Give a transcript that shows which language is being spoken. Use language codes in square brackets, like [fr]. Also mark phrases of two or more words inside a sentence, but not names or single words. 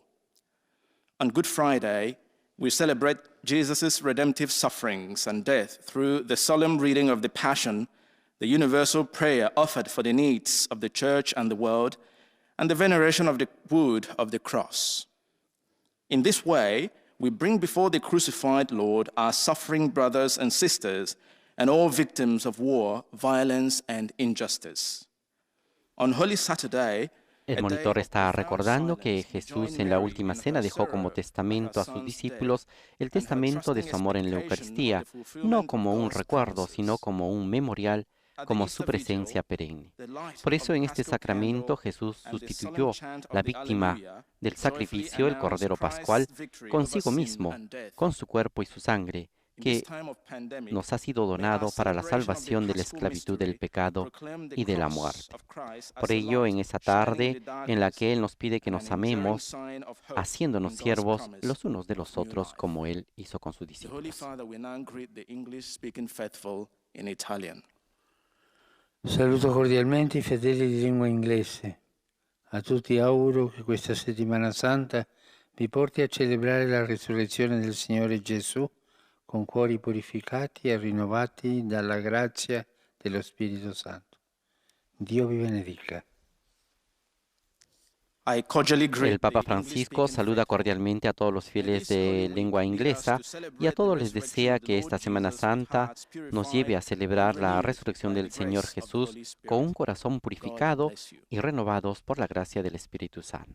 [en] On Good Friday, we celebrate Jesus' redemptive sufferings and death through the solemn reading of the Passion, the universal prayer offered for the needs of the Church and the world, and the veneration of the wood of the cross. In this way, we bring before the crucified Lord our suffering brothers and sisters and all victims of war, violence, and injustice. On Holy Saturday, [es] el monitor está recordando que Jesús en la última cena dejó como testamento a sus discípulos el testamento de su amor en la Eucaristía, no como un recuerdo, sino como un memorial, como su presencia perenne. Por eso en este sacramento Jesús sustituyó la víctima del sacrificio, el Cordero Pascual, consigo mismo, con su cuerpo y su sangre, que nos ha sido donado para la salvación de la esclavitud del pecado y de la muerte. Por ello, en esa tarde en la que Él nos pide que nos amemos, haciéndonos siervos los unos de los otros, como Él hizo con sus discípulos. [it] Saluto cordialmente i fedeli di lingua inglese. A tutti auguro che questa settimana santa vi porti a celebrare la risurrezione del Signore Gesù con cuori purificati e rinnovati dalla grazia dello Spirito Santo. Dio vi benedica. [es] El Papa Francisco saluda cordialmente a todos los fieles de lengua inglesa y a todos les desea que esta Semana Santa nos lleve a celebrar la resurrección del Señor Jesús con un corazón purificado y renovados por la gracia del Espíritu Santo.